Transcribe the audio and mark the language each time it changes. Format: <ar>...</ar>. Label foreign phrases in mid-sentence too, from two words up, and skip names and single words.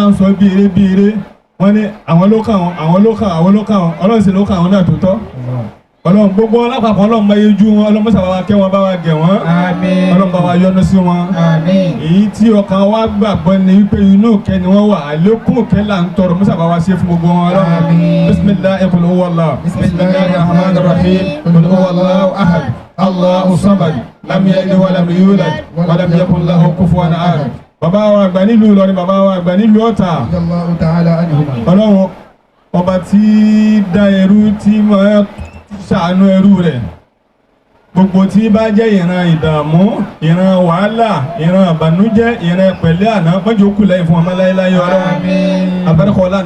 <yo>ń sọ bíire wọ́n ní àwọn ló kàn ọlọ́run sì ló kàn àwọn náà tó tọ́ ọlọ́run gbogbo alápapọ̀ ọlọ́run bá yẹjú wọn ọlọ́run mọ́sà bá wa kẹ́ wọn bá wa gẹ̀ wọ́n ọlọ́run bá wa yọ́nú sí wọn èyí tí ọkàn wa gbàgbọ́ ni wípé inú kẹ́ ni wọ́n wà àlékún kẹ́ là ń tọrọ mọ́sà bá wa ṣe fún gbogbo wọn ọlọ́run</yo> <ar>بسم الله قل هو الله بسم الله الرحمن الرحيم قل هو الله أحد الله الصمد لم يلد ولم يولد ولم يكن له كفوا أحد.</ar> <yo>bàbá wa àgbà nílùú Ìlọrin bàbá wa àgbà nílùú Ọ̀tà ọlọ́run ọba tí dá ẹrú tí máa ṣàánú ẹrú rẹ̀ gbogbo tí bá jẹ́ ìran ìdààmú ìran wàhálà ìran àbànújẹ́ ìran pẹ̀lẹ́ àná mọ́jọ́ kù lẹ́yìn fún ọmọ láyéláyé ọlọ́run abẹ́rẹ́kọ̀ ọlá</yo>